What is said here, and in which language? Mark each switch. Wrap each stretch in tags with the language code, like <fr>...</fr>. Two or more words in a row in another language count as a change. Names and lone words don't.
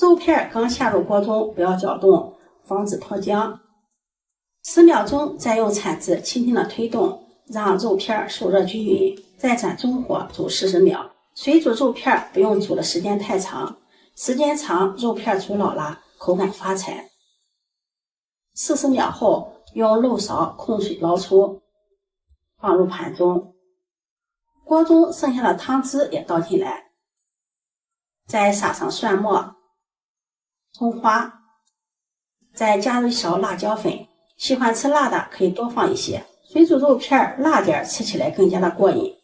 <zh>肉片剛下入鍋中，不要攪動，防止脱漿。10秒鐘，再用鏟子輕輕的推動，讓肉片受熱均勻，再轉中火煮40秒。水煮肉片不用煮的時間太長，時間長肉片煮老了，口感發柴。40秒後，用漏勺控水撈出，放入盤中。鍋中剩下的湯汁也倒進來，再撒上蒜末、蔥花，再加入1勺辣椒粉。喜歡吃辣的可以多放一些，水煮肉片辣點，吃起来更加的過癮。</zh>